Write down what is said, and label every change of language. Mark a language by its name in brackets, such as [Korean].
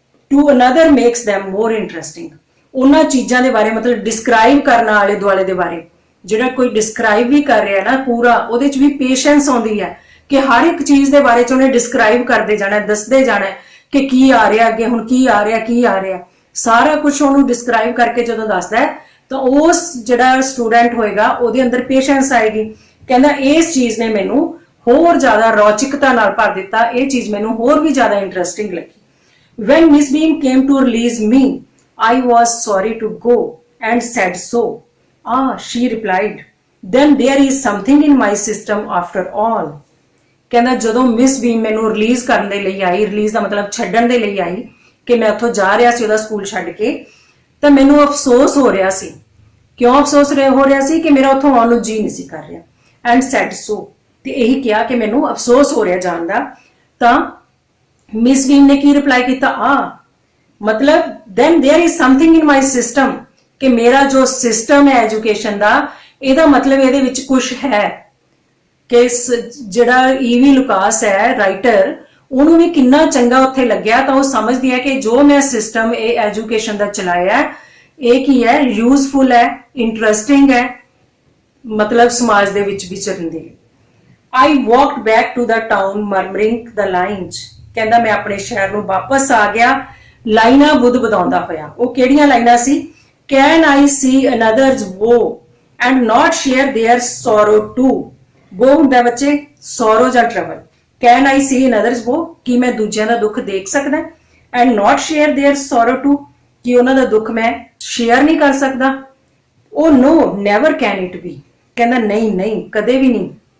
[English] to another makes them more interesting, [Punjabi] ਉਹਨਾਂ ਚੀਜ਼ਾਂ ਦੇ ਬਾਰੇ ਮਤਲਬ ਡਿਸਕ੍ਰਾਈਬ ਕਰਨਾ, ਆਲੇ ਦੁਆਲੇ ਦੇ ਬਾਰੇ ਜਿਹੜਾ ਕੋਈ ਡਿਸਕ੍ਰਾਈਬ ਵੀ ਕਰ ਰਿਹਾ ਨਾ ਪੂਰਾ, ਉਹਦੇ ਚ ਵੀ ਪੇਸ਼ੈਂਸ ਆਉਂਦੀ ਹੈ ਕਿ ਹਰ ਇੱਕ ਚੀਜ਼ ਦੇ ਬਾਰੇ ਚ ਉਹਨੇ ਡਿਸਕ੍ਰਾਈਬ ਕਰਦੇ ਜਾਣਾ, ਦੱਸਦੇ ਜਾਣਾ ਕਿ ਕੀ ਆ ਰਿਹਾ ਅੱਗੇ, ਹੁਣ ਕੀ ਆ ਰਿਹਾ, ਕੀ ਆ ਰਿਹਾ, ਸਾਰਾ ਕੁਝ ਉਹਨੂੰ ਡਿਸਕ੍ਰਾਈਬ ਕਰਕੇ ਜਦੋਂ ਦੱਸਦਾ ਹੈ ਤਾਂ ਉਸ ਜਿਹੜਾ ਸਟੂਡੈਂਟ ਹੋਏਗਾ ਉਹਦੇ ਅੰਦਰ ਪੇਸ਼ੈਂਸ ਆਏਗੀ। ਕਹਿੰਦਾ ਇਸ ਚੀਜ਼ ਨੇ ਮੈਨੂੰ ਹੋਰ ਜ਼ਿਆਦਾ ਰੌਚਕਤਾ ਨਾਲ ਭਰ ਦਿੱਤਾ, ਇਹ ਚੀਜ਼ ਮੈਨੂੰ ਹੋਰ ਵੀ ਜ਼ਿਆਦਾ ਇੰਟਰਸਟਿੰਗ ਲੱਗੀ। [English] When Miss Beam came to release me, I was sorry to go and said so. Ah, she replied, then there is something in my system after all। [Punjabi] ਕਹਿੰਦਾ ਜਦੋਂ ਮਿਸ ਬੀਮ ਮੈਨੂੰ ਰਿਲੀਜ਼ ਕਰਨ ਦੇ ਲਈ ਆਈ, ਰਿਲੀਜ਼ ਦਾ ਮਤਲਬ ਛੱਡਣ ਦੇ ਲਈ ਆਈ, ਕਿ ਮੈਂ ਉੱਥੋਂ ਜਾ ਰਿਹਾ ਸੀ ਉਹਦਾ ਸਕੂਲ ਛੱਡ ਕੇ, ਤਾਂ ਮੈਨੂੰ ਅਫਸੋਸ ਹੋ ਰਿਹਾ ਸੀ। ਕਿਉਂ ਅਫਸੋਸ ਹੋ ਰਿਹਾ ਸੀ? ਕਿ ਮੇਰਾ ਉੱਥੋਂ ਆਉਣ ਨੂੰ ਜੀ ਨਹੀਂ ਸੀ ਕਰ ਰਿਹਾ। [English] and said so, [Punjabi] ਤੇ ਇਹੀ ਕਿਹਾ ਕਿ ਮੈਨੂੰ ਅਫਸੋਸ ਹੋ ਰਿਹਾ ਜਾਣ ਦਾ। ਤਾਂ ਮਿਸ ਬੀਮ ਨੇ ਕੀ ਰਿਪਲਾਈ ਕੀਤਾ? ਮਤਲਬ [English] then there is something in my system, [Punjabi] ਕਿ ਮੇਰਾ ਜੋ ਸਿਸਟਮ ਹੈ ਐਜੂਕੇਸ਼ਨ ਦਾ, ਇਹਦਾ ਮਤਲਬ ਇਹਦੇ ਵਿੱਚ ਕੁਝ ਹੈ। ਕਿ ਜਿਹੜਾ ਈਵੀ ਲੁਕਾਸ ਹੈ ਰਾਈਟਰ, ਉਹਨੂੰ ਵੀ ਕਿੰਨਾ ਚੰਗਾ ਉੱਥੇ ਲੱਗਿਆ, ਤਾਂ ਉਹ ਸਮਝਦੀ ਹੈ ਕਿ ਜੋ ਮੈਂ ਸਿਸਟਮ ਇਹ ਐਜੂਕੇਸ਼ਨ ਦਾ ਚਲਾਇਆ, ਇਹ ਕੀ ਹੈ? ਯੂਜ਼ਫੁਲ ਹੈ, ਇੰਟਰਸਟਿੰਗ ਹੈ, ਮਤਲਬ ਸਮਾਜ ਦੇ ਵਿੱਚ ਵਿਚਰਨ ਦੇ। [English] I walked back to the town murmuring the lines, [Punjabi] ਕਹਿੰਦਾ ਮੈਂ ਆਪਣੇ ਸ਼ਹਿਰ ਨੂੰ ਵਾਪਸ ਆ ਗਿਆ ਲਾਈਨਾਂ ਬੁੱਧ ਬਦਾਉਂਦਾ ਹੋਇਆ। ਉਹ ਕਿਹੜੀਆਂ ਲਾਈਨਾਂ ਸੀ? [English] Can I see another's woe and not share their sorrow too? [Punjabi] woe ਹੁੰਦਾ ਬੱਚੇ sorrow ਜਾਂ trouble। [English] Can I see another's woe, [Punjabi] ਕਿ ਮੈਂ ਦੂਜਿਆਂ ਦਾ ਦੁੱਖ ਦੇਖ ਸਕਦਾ, [English] and not share their sorrow too, [Punjabi] ਕਿ ਉਹਨਾਂ ਦਾ ਦੁੱਖ ਮੈਂ ਸ਼ੇਅਰ ਨਹੀਂ ਕਰ ਸਕਦਾ। [English] Oh no, never can it be, [Punjabi] ਕਹਿੰਦਾ ਨਹੀਂ ਨਹੀਂ ਕਦੇ ਵੀ ਨਹੀਂ।